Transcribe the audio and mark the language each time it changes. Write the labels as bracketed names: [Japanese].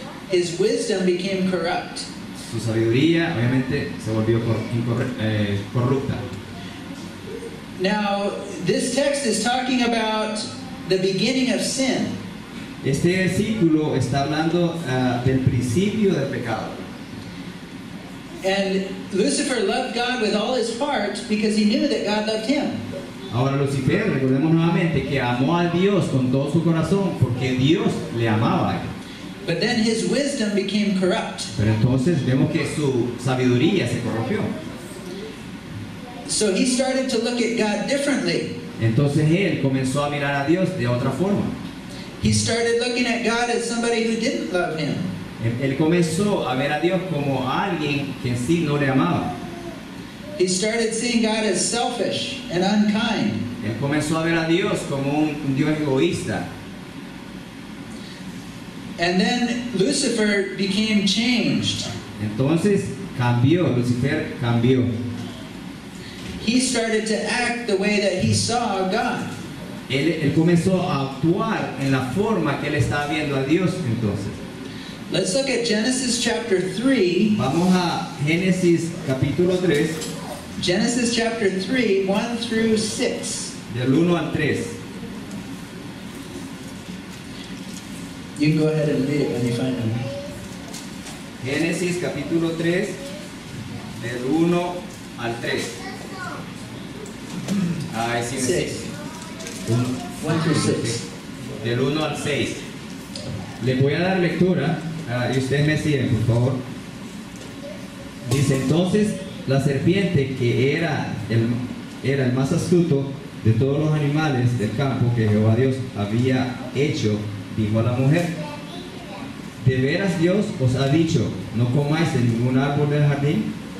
[English] His wisdom became corrupt. [Spanish] Su sabiduría obviamente se volvió corrupta. [English] Now, this text is talking about the beginning of sin. [Spanish] Este versículo está hablando del principio del pecado. [English] And Lucifer loved God with all his heart because he knew that God loved him. [Spanish] Ahora Lucifer, recordemos nuevamente que amó a Dios con todo su corazón porque Dios le amaba a él. [English] But then his wisdom became corrupt. [Spanish] Pero entonces vemos que su sabiduría se corrompió. [English] So he started to look at God differently. [Spanish] Entonces él comenzó a mirar a Dios de otra forma. [English] He started looking at God as somebody who didn't love him. [Spanish] Él comenzó a ver a Dios como alguien que en sí no le amaba. [English] He started seeing God as selfish and unkind. [Spanish] Él comenzó a ver a Dios como un Dios egoísta. [English] And then Lucifer became changed. [Spanish] Entonces cambió, Lucifer cambió. [English] He started to act the way that he saw God. [Spanish] Él comenzó a actuar en la forma que él estaba viendo a Dios entonces. [English] Let's look at Genesis chapter 3. [Spanish] Vamos a Génesis capítulo 3, [English] Genesis chapter 3, 1 through 6. [Spanish] del 1 al 3. [English] You can go ahead and read it when you find them. [Spanish] Génesis capítulo 3, del 1 al 3. Ay, sí, me [English] 6. Un- 1 through 6. [Spanish] Del 1 al 6. Les voy a dar lectura y ustedes me siguen, por favor. Dice entonces la serpiente, que era el más astuto de todos los animales del campo que Jehová Dios había hecho, dijo a la mujer: ¿de veras Dios os ha dicho, no comáis de ningún árbol del jardín?